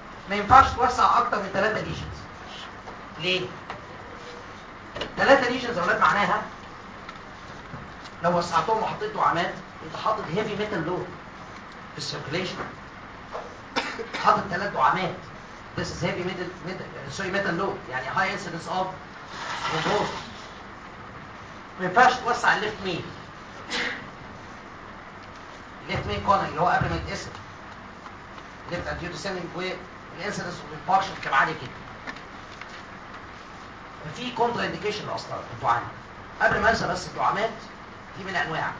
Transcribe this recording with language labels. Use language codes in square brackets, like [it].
[ar] ما ينفعش توسع اكتر من ثلاثه ليجنز. ليه؟ ثلاثه ليجنز اولاد معناها لو وسعتهم وحطيت دعامات انت حاطط هيفي ميتال لود في السيركليشن، حاطط ثلاث دعامات. [en] This is heavy metal, metal. Sorry, metal load. يعني high incidence of thrombosis. [ar] ما ينفعش توسع left main. [en] Left main corner [ar] اللي هو قبل ما يتقسم. [en] Left anterior descending wave. The incidence of impaction [ar] كم عالي كده. في contraindication لأصلا الدعامة. قبل ما انسى بس الدعامات في من انواع.